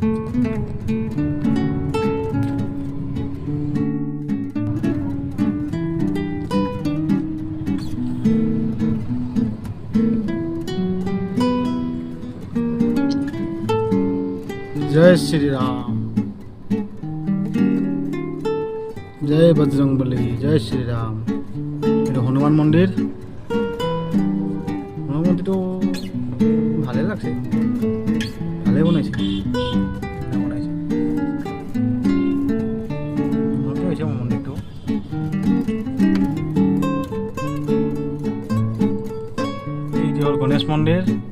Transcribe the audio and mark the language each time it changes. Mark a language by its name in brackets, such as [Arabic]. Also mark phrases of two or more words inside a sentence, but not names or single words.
[Hindi] जय श्री राम जय बजरंगबली जय श्री राम [Assamese] এটা হনুমান মন্দির হনুমান মন্দিরটো ভালে লাগছে ভালে বনাইছে উন্নতি হৈছে মন্দিৰটো এইটো হ'ল গণেশ মন্দিৰ